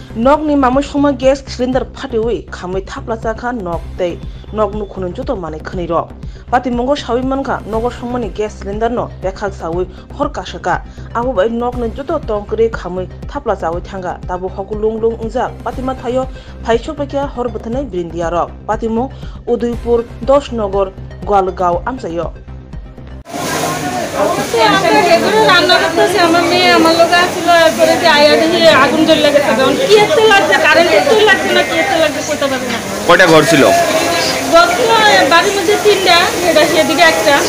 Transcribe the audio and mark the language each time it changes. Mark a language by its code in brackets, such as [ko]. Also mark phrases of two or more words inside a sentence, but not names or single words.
[trp] nok ni mamoi soma [en] gas cylinder [trp] phatewi khamai thapla chakha nok tei nok nu khunun joto manai khani ro pati mongo sawi manka nogo somoni [en] gas cylinder [trp] no bekhak sawi hor kasaka abo bai nok ni joto tongkre khamai thapla chawi thanga tabu hokulung lung unjak patima thayo phaisho pakya hor buthanai brindia ro patimo udaipur 10 নগর গোয়ালগাঁও আমজাইও [bn] আমরা এগুলো রান্না করতেছি আমার মেয়ে আমার লোক আসছিল এরপরে যে আয়া দেখি আগুন জ্বলে গেছে কারণ কি এত লাগছে কারেন্টের চুল লাগছে না কি এত লাগছে কইতে পারি না কয়টা ঘর ছিল বাড়ির মধ্যে তিনটা এটা সেদিকে একটা